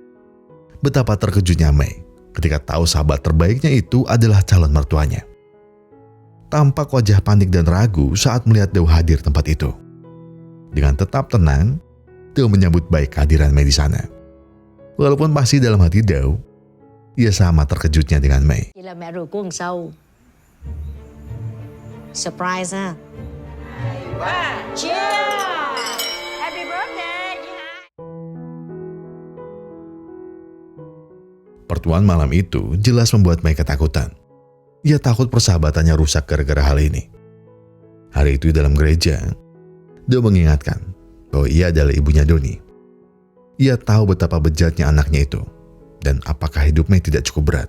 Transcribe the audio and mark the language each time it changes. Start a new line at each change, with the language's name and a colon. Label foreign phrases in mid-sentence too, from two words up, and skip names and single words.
Indonesian: Betapa terkejutnya Mei ketika tahu sahabat terbaiknya itu adalah calon mertuanya. Tampak wajah panik dan ragu saat melihat Dao hadir tempat itu. Dengan tetap tenang, Dao menyambut baik kehadiran Mei di sana. Walaupun pasti dalam hati Dao, ia sama terkejutnya dengan Mei.
Vietnamese: Vậy là mẹ ruột của thằng Sâu.
English: Surprise ha. Happy birthday chị Hai.
Indonesian: Pertemuan malam itu jelas membuat Mei ketakutan. Ia takut persahabatannya rusak gara-gara hal ini. Hari itu dalam gereja, Dao mengingatkan bahwa ia adalah ibunya Doni. Ia tahu betapa bejatnya anaknya itu, dan apakah hidup Mei tidak cukup berat.